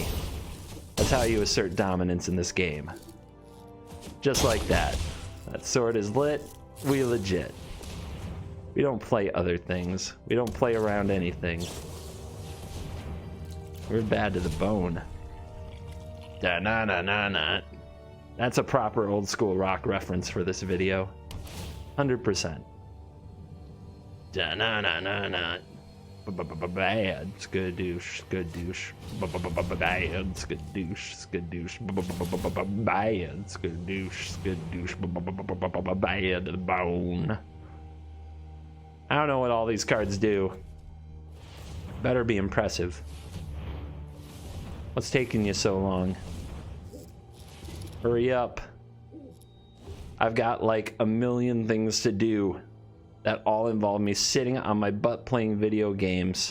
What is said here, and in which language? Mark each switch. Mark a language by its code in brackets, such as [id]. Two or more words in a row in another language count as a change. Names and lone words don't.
[en] That's how you assert dominance in this game. Just like that. That sword is lit. We legit. We don't play other things. We don't play around anything. We're bad to the bone. Da-na-na-na-na. That's a proper old school rock reference for this video. 100%. Da-na-na-na-na. Bad skadoosh, skadoosh. Bad skadoosh, skadoosh. Bad skadoosh, skadoosh. Bad to the bone. I don't know what all these cards do. Better be impressive. What's taking you so long? Hurry up. I've got like a million things to do that all involve me sitting on my butt playing video games.